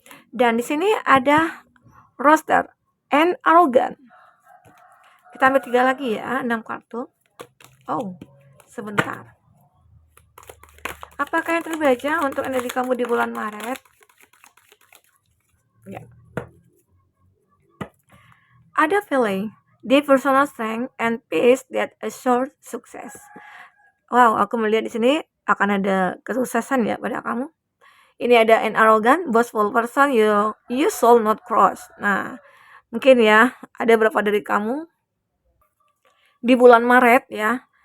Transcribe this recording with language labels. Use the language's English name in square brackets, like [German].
[Indonesian] Dan di sini ada [English] roster and arrogant. [Indonesian] Kita ambil 3 lagi ya, 6 kartu. Oh, sebentar. Apakah yang terbaca untuk energi kamu di bulan Maret? Ya. Ada [English] feeling, deep personal strength and peace that assure success. [Indonesian] Wow, aku melihat di sini akan ada kesuksesan ya pada kamu. Ini ada [English] an arrogant, boastful person you shall not cross. [Indonesian] Nah, mungkin ya ada beberapa dari kamu di bulan Maret ya.